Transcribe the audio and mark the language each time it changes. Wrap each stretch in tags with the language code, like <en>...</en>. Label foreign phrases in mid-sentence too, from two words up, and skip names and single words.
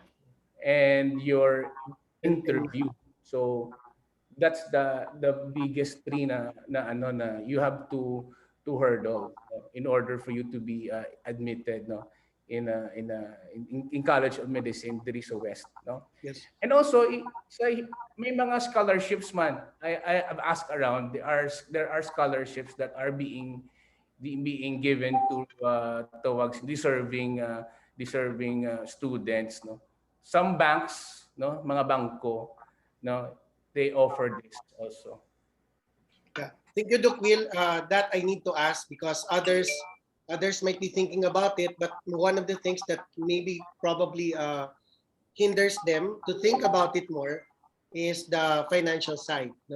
<en>and your And interview. So that's the biggest three na you have to hurdle, no, in order for you to be admitted, no, in College of Medicine</en> <hil>diri sa West,</hil> <en>no. yes. And also</en> <hil>may mga scholarships man.</hil> <en>I have asked around, there are scholarships that are being given to towards deserving students, no. Some banks,</en> <hil>no, mga bangko, no,</hil> <en>they offer this also. Yeah. Thank you, Doc Will. That I need to ask because others might be thinking about it, but one of the things that maybe probably hinders them to think about it more is the financial side, no?</en>